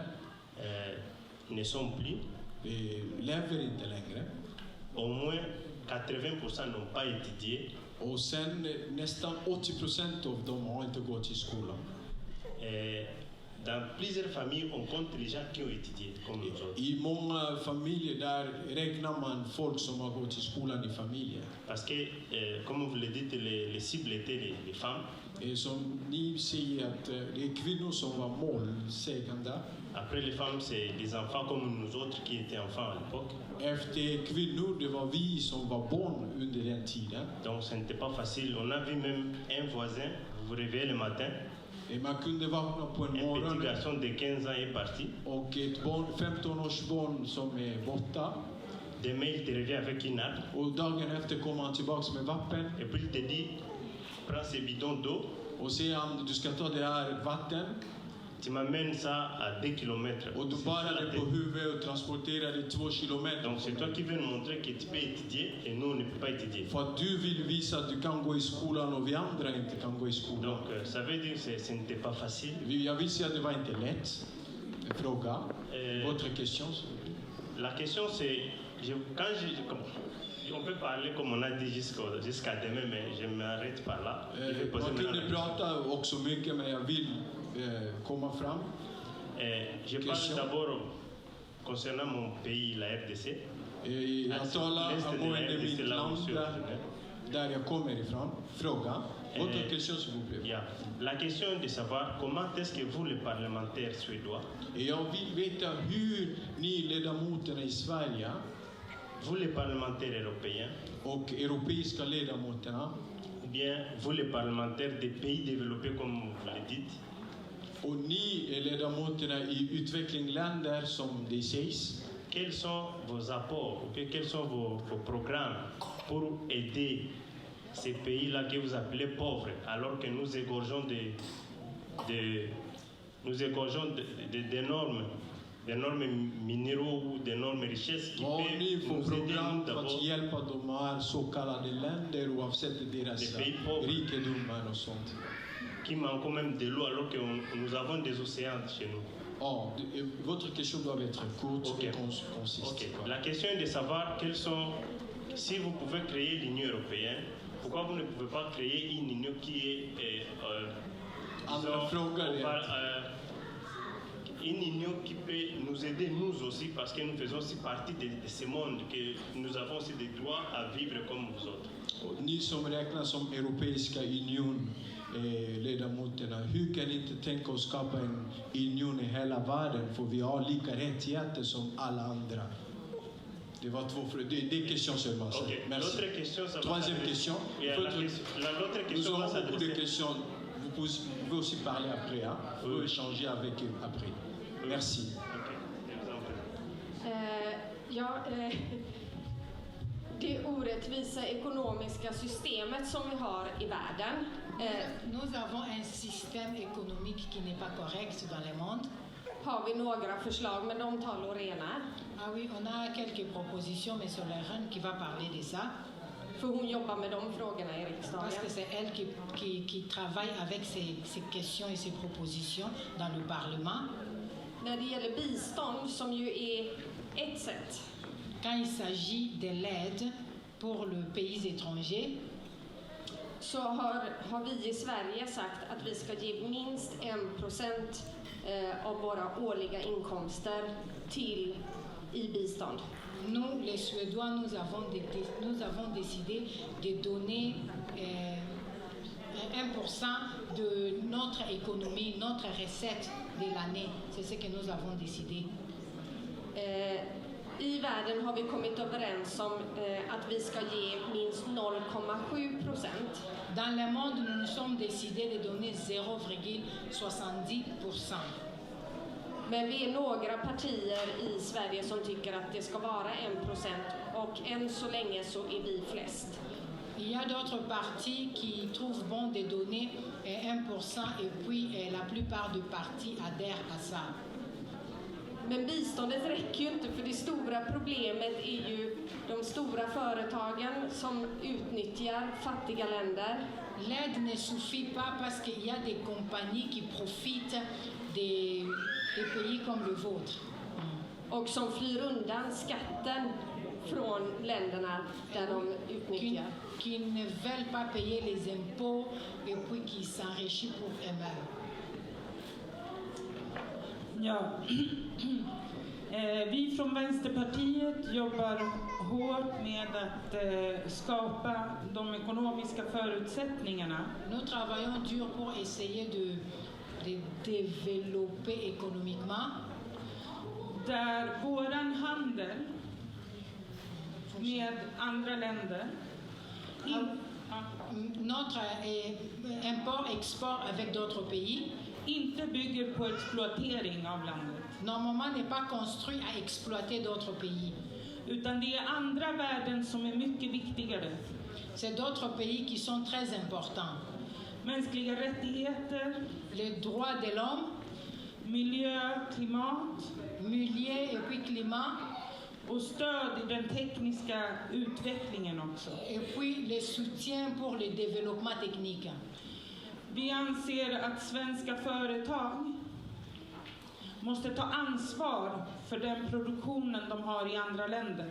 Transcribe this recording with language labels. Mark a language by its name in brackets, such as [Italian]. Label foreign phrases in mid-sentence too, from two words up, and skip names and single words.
[French] ne sont plus. [Swedish] Lever inte längre. [French] Au moins 80% n'ont pas étudié. [Swedish] Och sen nästan 80% av dem har inte gått i skolan. [French] Dans plusieurs familles, on compte les gens qui ont étudié, comme nous autres. [Swedish] I många familjer där räknar man folk som har gått i skolan i familjen. [French] Parce que, comme vous le dites, les cibles étaient les femmes. [Swedish] Som ni säger att det är kvinnor som var målsägande. [French] Après, les femmes, c'est des enfants comme nous autres qui étaient enfants à l'époque. [Swedish] Efter kvinnor, det var vi som var barn under den tiden. [French] Donc, ce n'était pas facile. On a vu même un voisin, vous vous réveillez le matin, [Swedish] Man kunde vakna på en [French] un petit [Swedish] morgon [French] garçon de 15 ans est parti. [Swedish] och ett barn, 15-årsbarn som är borta. [French] Demain, il te revient avec une arme. [Swedish] Och dagen efter kommer han tillbaks med vapen. [French] Et puis, il te dit, prends ce bidon d'eau, [Swedish] Och säger han, du ska ta det här vatten. [French] tu m'amènes ça à 2 km. [Swedish] Och du bär det på huvudet och transporterar det 2 kilometer. [French] Donc, c'est toi qui veux nous montrer que tu peux étudier et nous, on ne peut pas étudier. [Swedish] För att du vill visa att du kan gå i skolan och vi andra inte kan gå i skolan. [French] Donc, ça veut dire que ce n'était pas facile. [Swedish] Jag vill säga att det var inte lätt. Fråga. [French] Votre question. La question, c'est, on peut parler comme on a dit jusqu'à demain, mais je m'arrête par là. Je vais poser [Swedish] Man [French] maintenant [Swedish] kunde [French] la question. [Swedish] prata också mycket, men jag vill komma fram. [French] Je parle d'abord concernant mon pays, la RDC. [Swedish] Jag talar angående mitt land där jag kommer ifrån. Fråga. [French] Votre question, s'il vous plaît. Yeah. La question est de savoir comment est-ce que vous, les parlementaires suédois, [Swedish] Jag vill veta hur ni ledamöterna i Sverige [French] vous, les parlementaires européens, [Swedish] och europeiska ledamöterna [French] ou bien vous, les parlementaires des pays développés, comme vous le dites, [Swedish] och ni är ledamöterna i utvecklingsländer som det sägs. [French] quels sont vos apports, ou bien quels sont vos programmes pour aider ces pays-là que vous appelez pauvres, alors que nous égorgeons d'énormes minéraux ou d'énormes richesses qui [Swedish] Vad [French] peuvent [Swedish] ni får [French] nous aider, [Swedish] program [French] nous, [Swedish] för att [French] d'abord, [Swedish] hjälpa de här så kallade länder oavsett deras rikedomar och sånt. [French] qui manquent même de l'eau alors que nous avons des océans chez nous. Oh, votre question doit être courte Ok. et concise. Ok. quoi. La question est de savoir quels sont, si vous pouvez créer l'Union européenne, pourquoi vous ne pouvez pas créer une union qui est, [Swedish] Andra frågor är [French] une union qui peut nous aider nous aussi parce que nous faisons aussi partie de ce monde, que nous avons aussi des droits à vivre comme vous autres. [Swedish] och ni som räknas som Europeiska union ledamöterna, hur kan ni inte tänka oss skapa en union i hela världen för vi har lika rättigheter som alla andra? Det var två frågor. Det är [French] question seulement. ça. Ok. Merci. L'autre question, ça va Troisième s'adresser- question. Yeah, l'autre Nous question va avons beaucoup de s'adresser. questions. Vous pouvez aussi parler après. Hein? Vous pouvez échanger avec eux après. Merci. Ok. Je vous en prie. [Swedish] Det orättvisa ekonomiska systemet som vi har i världen. [French] Nous avons un système économique qui n'est pas correct dans le monde. [Swedish] Har vi några förslag, men de tar Lorena. [French] Ah oui, on a quelques propositions, mais c'est Lorraine qui va parler de ça. [Swedish] För hon jobbar med de frågorna i [French] Parce [Swedish] riksdagen. [French] que c'est elle qui travaille avec ces questions et ces propositions dans le Parlement. [Swedish] När det gäller bistånd, som ju är ett sätt, [French] Quand il s'agit de l'aide pour le pays étranger, [Swedish] så har vi i Sverige sagt att vi ska ge minst 1% av våra årliga inkomster i bistånd. [French] nous, les Suédois, nous avons décidé de donner 1% de notre économie, notre recette de l'année. C'est ce que nous avons décidé. [Swedish] I världen har vi kommit överens om att vi ska ge minst 0,7%. [French] Dans le monde, nous nous sommes décidés de donner 0,70%. [Swedish] Men vi är några partier i Sverige som tycker att det ska vara 1% och än så länge så är vi flest. [French] Il y a d'autres partis qui trouvent bon de donner 1% et puis la plupart des partis adhèrent à ça. [Swedish] Men biståndet räcker ju inte, för det stora problemet är ju de stora företagen som utnyttjar fattiga länder. [French] L'aide ne suffit pas parce qu'il y a des compagnies qui profitent des pays comme le vôtre. [Swedish] Och som flyr undan skatten från länderna där de utnyttjar. [French] Qui ne veulent pas payer les impôts et puis qui s'enrichissent pour eux-mêmes. [Swedish] Ja. Vi från Vänsterpartiet jobbar hårt med att skapa de ekonomiska förutsättningarna. [French] Nous travaillons dur pour essayer de développer économiquement. [Swedish] Där våran handel med andra länder [French] Notre import-export avec d'autres pays [Swedish] inte bygger på exploatering av landet. [French] normalement n'est pas construit à exploiter d'autres pays. [Swedish] Utan det är andra värden som är mycket viktigare. [French] C'est d'autres pays qui sont très importants. [Swedish] Mänskliga rättigheter, [French] Les droits de l'homme, [Swedish] miljö, klimat [French] milieu et puis climat, [Swedish] och stöd i den tekniska utvecklingen också. [French] et puis les soutiens pour le développement technique. [Swedish] Vi anser att svenska företag måste ta ansvar för den produktionen de har i andra länder.